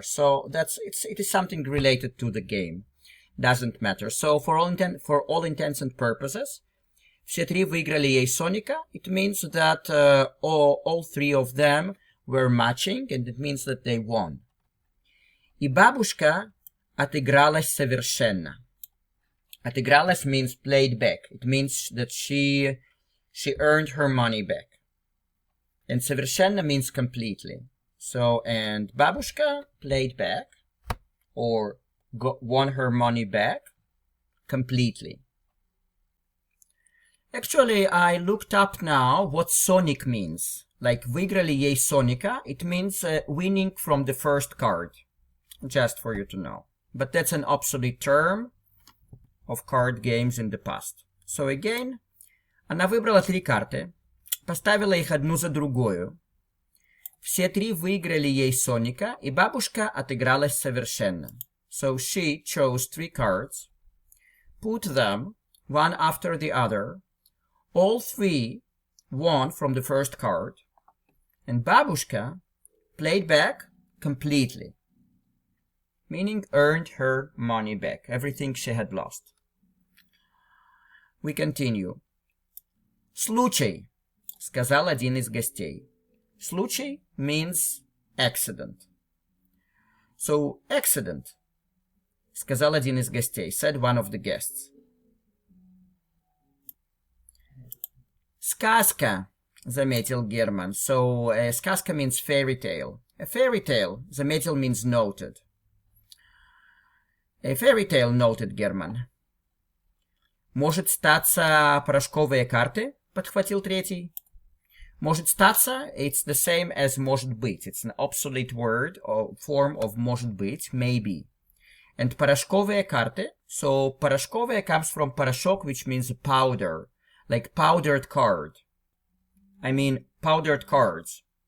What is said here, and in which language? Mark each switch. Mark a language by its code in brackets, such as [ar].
[en] So it is something related to the game. Doesn't matter. So for all intents and purposes, [ru] все 3 выиграли ей Соника. [en] It means that all 3 of them were matching, and it means that they won. [ru] И бабушка отыгралась совершенно. [en] Отыгралась means played back. It means that she earned her money back. And совершенно means completely. So, and бабушка played back, or won her money back, completely. Actually, I looked up now what Sonic means. Like [ru] выиграли ей Соника, [en] it means winning from the first card. Just for you to know. But that's an obsolete term of card games in the past. So again, [ru] она выбрала 3 карты, поставила их одну за другую. Все 3 выиграли ей Соника, и бабушка отыгралась совершенно. [en] So she chose 3 cards, put them one after the other. All 3 won from the first card, and babushka played back completely, meaning earned her money back, everything she had lost. We continue. [ru] Случай, сказал один из гостей. [en] Случай means accident. So, accident, [ru] сказал один из гостей, [en] said one of the guests. [ru] Сказка, заметил Герман. [en] So, сказка means fairy tale. A fairy tale, заметил means noted. A fairy tale, noted Герман. [ru] Может статься порошковые карты, подхватил третий. Может статься, [en] it's the same as [ru] может быть. [en] It's an obsolete word or form of может быть, maybe. And [ru] порошковые карты, [en] so порошковые comes from порошок, which means powder. Like powdered card. I mean powdered cards.